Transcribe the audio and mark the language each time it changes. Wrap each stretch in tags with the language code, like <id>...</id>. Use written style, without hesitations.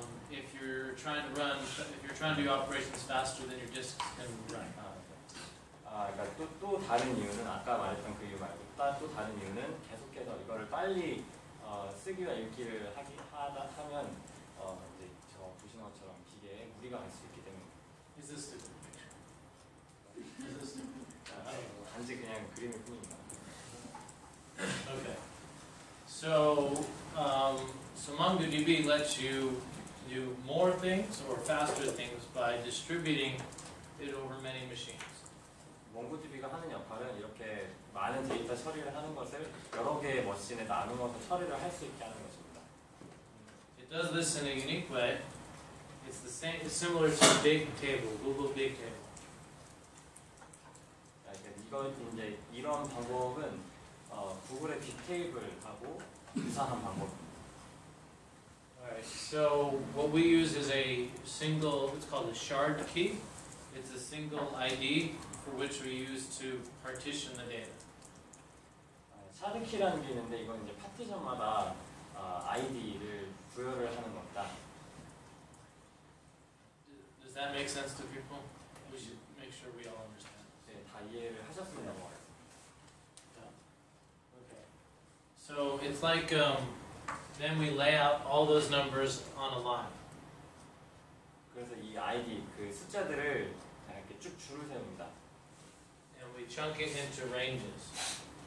<en>If you're trying to do operations faster than your disks can run.</en> <ko>그러니까 또 다른 이유는 아까 말했던 그 이유 말고 또 다른 이유는 계속해서 이거를 빨리 쓰기와 읽기를 하면 이제 저 보시는 것처럼 기계에 무리가 갈 수 있기 때문입니다.</ko> <en>Is this the picture? Is this?</en> <ko>단지 그냥 그림일 뿐입니다.</ko> <en>Okay. So MongoDB lets you do more things or faster things by distributing it over many machines.</en> <ko>몽고디비가 하는 역할은 이렇게 많은 데이터 처리를 하는 것을 여러 개의 머신에 나누어서 처리를 할 수 있게 하는 것입니다.</ko> <en>It does this in a unique way. It's the same. It's similar to Bigtable, Google Bigtable.</en> <ko>이거 이제 이런 방법은 구글의 빅테이블하고 유사한 방법입니다.</ko> <en>Alright, so what we use is a single, it's called a shard key. It's a single ID for which we use to partition the data.</en> <ko>샤드키라는 게 있는데 이건 이제 파티션마다 아이디를 부여를 하는 겁니다.</ko> <en>Does that make sense to people? We should make sure we all understand.</en> <ko>네, 다 이해를 하셨으면 넘어가겠습니다.</ko> <en>Okay. So it's like then we lay out all those numbers on a line.</en> <ko>그래서 이 아이디 그 숫자들을 이렇게 쭉 줄을 세웁니다.</ko> <en>And we chunk it into ranges.</en>